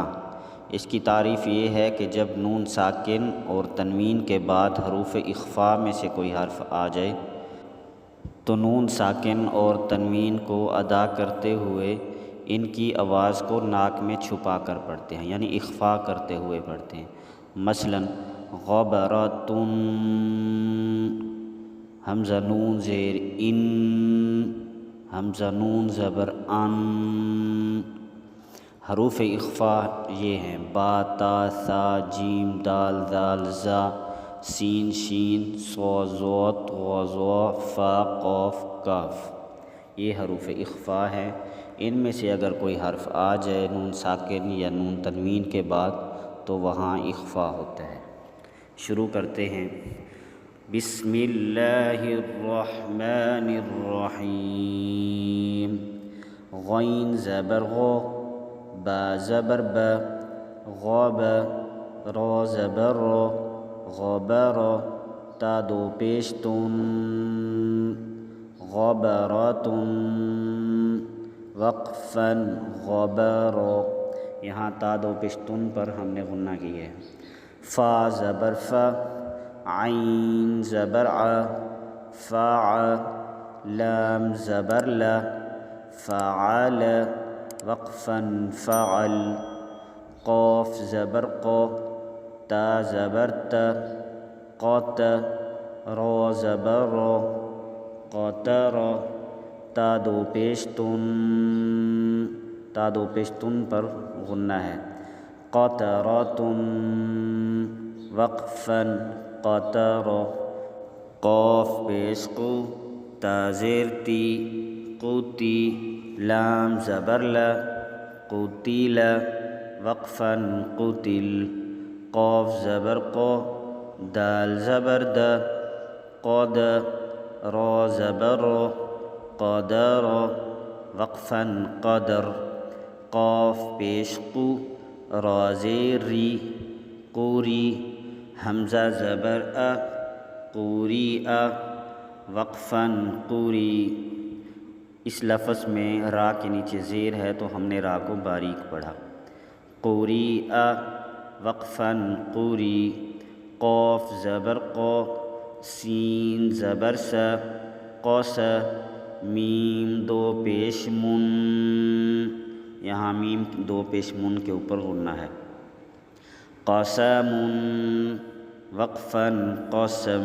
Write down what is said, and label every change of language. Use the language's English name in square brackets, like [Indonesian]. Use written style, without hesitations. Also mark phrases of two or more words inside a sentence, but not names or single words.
[Urdu] اس کی تعریف یہ ہے کہ جب نون ساکن اور تنوین کے بعد حروف اخفاء میں سے کوئی حرف آ جائے تو نون ساکن اور تنوین کو ادا کرتے ہوئے ان کی آواز کو ناک میں چھپا کر پڑھتے ہیں، یعنی اخفاء کرتے ہوئے پڑھتے ہیں۔ مثلاً غبرتن، حمزہ نون زیر ان، حمزہ نون زبر ان۔ حروف اخفاء یہ ہیں با، تا، ثا، جیم، دال، ذال، زا، سین، شین، صاد، ضاد، طا، ظا، فا، قاف، کاف۔ یہ حروف اخفاء ہے۔ ان میں سے اگر کوئی حرف آ جائے نون ساکن یا نون تنوین کے بعد تو وہاں اخفاء ہوتا ہے۔ شروع کرتے ہیں۔ [Arabic] بسم اللہ الرحمن الرحیم۔ [Urdu] غین زبر غو، با زبر با، غاب، را زبر رو، غبر، تا دو پیش تن، غبراتن، وقفاً غبر۔ یہاں تا دو پیش تن پر ہم نے غنّہ کی ہے۔ فا زبر فا، عین زبر ع، فاع، لام زبر لا، فعل، وقفاً فعل۔ قاف زبر قا، تا زبر تا، قات، را زبر را، قاتر، تا دو پیش تن، تا دو پیش تن پر غنّہ ہے۔ قطراتن، وقفاً قطر۔ قاف پیش قو، تا زیر تی، قوتی، لام زبر لا، قتل، وقفاً قتل۔ قاف زبر قا، دال زبر دا، قد، را زبر را، قدر، وقفاً قدر۔ قاف پیش قو، را زیر ری، قوری، حمزہ زبر ا، قوری ا، وقفاً قوری۔ اس لفظ میں را کے نیچے زیر ہے تو ہم نے را کو باریک پڑھا۔ قوری ا، وقفاً قوری۔ قاف زبر قا، سین زبر سا، قوس، میم دو پیش من، یہاں میم دو پیش من کے اوپر غنّہ ہے۔ قسم، وقفاً قسم۔